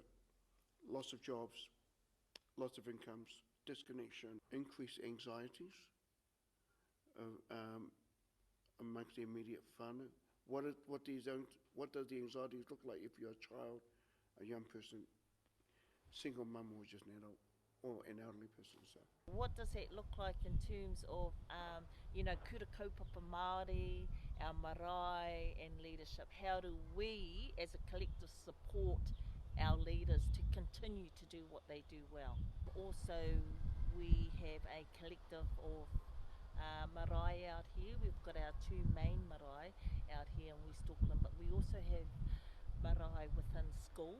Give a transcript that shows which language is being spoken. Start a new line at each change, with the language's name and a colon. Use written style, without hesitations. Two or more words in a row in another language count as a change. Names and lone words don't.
English: Loss of jobs, loss of incomes, disconnection, increased anxieties amongst the immediate whānau. What does the anxieties look like if you're a child, a young person, single mum, or just an adult, or an elderly person? So what does that look like in terms of
Māori: kura kaupapa Māori,
English: our marae and leadership? How do we as a collective support our leaders to continue to do what they do well? Also, we have a collective of marae out here. We've got our 2 main marae out here in West Auckland, but we also have marae within schools.